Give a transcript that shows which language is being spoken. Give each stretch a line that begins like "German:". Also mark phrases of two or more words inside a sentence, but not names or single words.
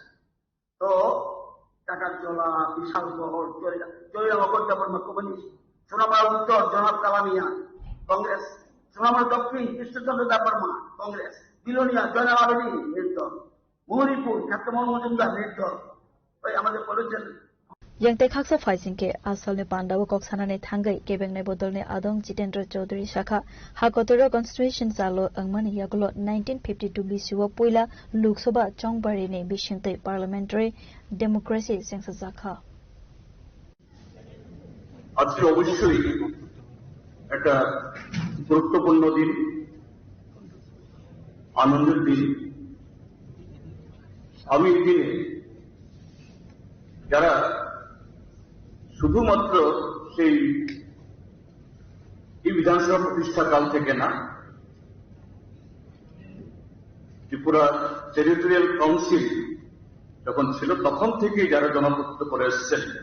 Bangla: তো টাকার জলা, বিশালগড়, জয়নগর দেববর্মা কমিউনিস্ট, সোনামারা উত্তর জনাব কালামিয়া কংগ্রেস, সোনামারা দক্ষিণ কৃষ্ণচন্দ্র দেববর্মা কংগ্রেস, বিলোনিয়া জয়নাল আবেদীন নির্দল, মহরিপুর খ্যাতমোহন মজুমদার নির্দল। ওই আমাদের বলেছেন
Kok Borok: yang te khaksa faising ke asal ne pandaw kok sanane thangai kebeng ne bodol ne adong Jitendra Chaudhary shakha hakotoro constitution salo angmani yagulo 1952 bisiwa poila Lok Sabha chongbari ne bishinte
English: parliamentary democracy
Kok Borok: sengsa zakha
Bangla: আজকে অবশ্যই একটা গুরুত্বপূর্ণ দিন, আনন্দের দিন। আমি এই দিনে যারা শুধুমাত্র সেই বিধানসভা প্রতিষ্ঠাকাল থেকে না, ত্রিপুরা টেরিটোরিয়াল কাউন্সিল যখন ছিল তখন থেকেই যারা জনপ্রতিনিধিত্ব করে এসেছেন,